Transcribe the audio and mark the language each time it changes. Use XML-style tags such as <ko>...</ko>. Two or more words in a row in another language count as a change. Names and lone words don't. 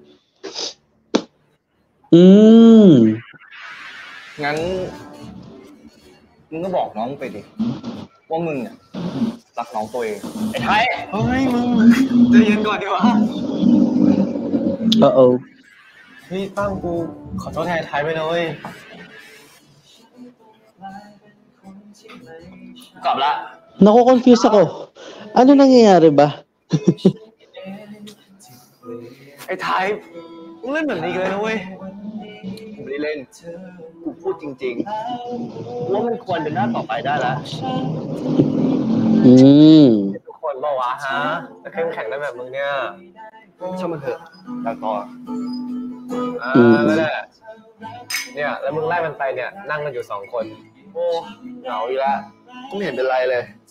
<th>งั้นมึงก็บอกน้องไปดิว่ามึงเนี่ยรักน้องตัวเองไอ้ไทยเฮ้ยมึงใจเย็นก่อนดีวะนี่ตั้งกูขอโทษแทนไทยไปนะเว้ยกลับละ</th> <tl>Nako-confuse ako. Ano nangyayari ba?</tl> <th>ไอ้ไทยมึงเล่นแบบนี้เลยนะเว้ยกูไม่ได้เล่นกูพูดจริงๆว่ามันควรเดินหน้าต่อไปได้แล้วทุกคนบอกว่าฮะจะเข้มแข็งได้แบบมึงเนี่ยช่างมันเถอะแล้วต่อนั่นแหละเนี่ยแล้วมึงไล่มันไปเนี่ยนั่งกันอยู่2 คนโอ้เหงาอยู่แล้วกูไม่เห็นเป็นไรเลย</th>